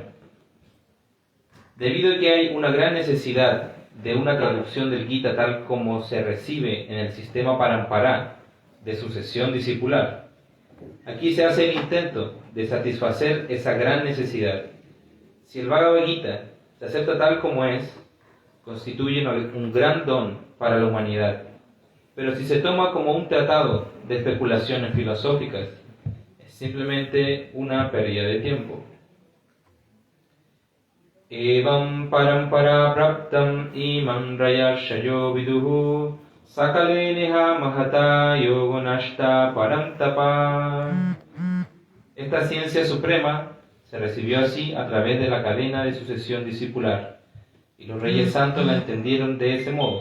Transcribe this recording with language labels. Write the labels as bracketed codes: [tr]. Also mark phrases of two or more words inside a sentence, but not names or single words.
[es] Debido a que hay una gran necesidad de una traducción del Gita tal como se recibe en el sistema Parampara de sucesión discipular, aquí se hace el intento de satisfacer esa gran necesidad. Si el Bhagavad Gita se acepta tal como es, constituye un gran don para la humanidad. Pero si se toma como un tratado de especulaciones filosóficas, es simplemente una pérdida de tiempo. [sa] Evam parampara praptam imam rayarshayo viduhu sakale neha mahata yogonashta parantapa. [es] Esta ciencia suprema se recibió así a través de la cadena de sucesión discipular, y los reyes santos la entendieron de ese modo.